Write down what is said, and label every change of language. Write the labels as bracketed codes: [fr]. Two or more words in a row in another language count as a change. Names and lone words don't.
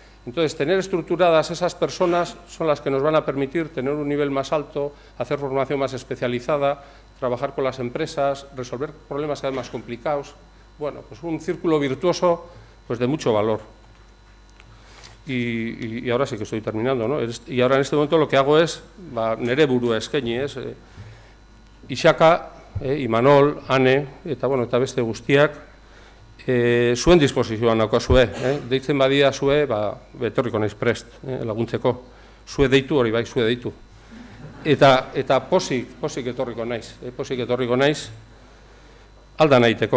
[es] Entonces, tener estructuradas esas personas son las que nos van a permitir tener un nivel más alto, hacer formación más especializada, trabajar con las empresas, resolver problemas cada vez más complicados. Bueno, pues un círculo virtuoso pues de mucho valor. Y ahora sí que estoy terminando, ¿no? Y ahora en este momento lo que hago es, [eu] nere burua eskaini, Isaka, Imanol, Ane, eta beste guztiak, zuen disposizioan naukazue, deitzen badia zue, etorriko naiz prest, laguntzeko, zue deitu hori bai, zue deitu. Eta posik etorriko naiz, alda nahiteko.